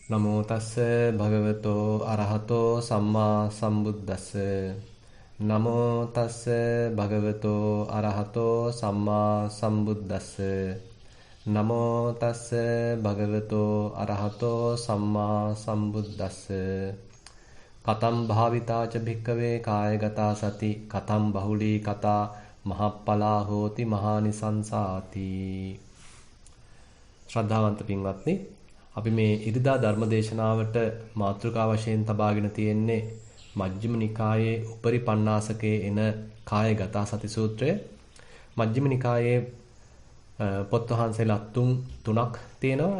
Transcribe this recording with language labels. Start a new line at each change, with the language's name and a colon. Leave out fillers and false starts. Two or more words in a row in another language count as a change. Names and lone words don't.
Pali: නමෝ තස්ස භගවතෝ අරහතෝ සම්මා සම්බුද්දස්ස නමෝ තස්ස භගවතෝ අරහතෝ සම්මා සම්බුද්දස්ස නමෝ තස්ස භගවතෝ අරහතෝ සම්මා සම්බුද්දස්ස කතම් භාවිතාච භික්කවේ කායගතා සති කතම් බහුලී කතා මහප්පලා හෝති මහානිසංසාති.
Sinhala: ශ්‍රද්ධාවන්ත පින්වත්නි, අපි මේ ඉරිදා ධර්මදේශනාවට මාතෘකා වශයෙන් තබාගෙන තියෙන්නේ මජ්ක්‍ධිම නිකායේ උපරි පණ්ණාසකේ එන කායගත සති සූත්‍රය. මජ්ක්‍ධිම නිකායේ පොත් වහන්සේලා තුනක් තියෙනවා.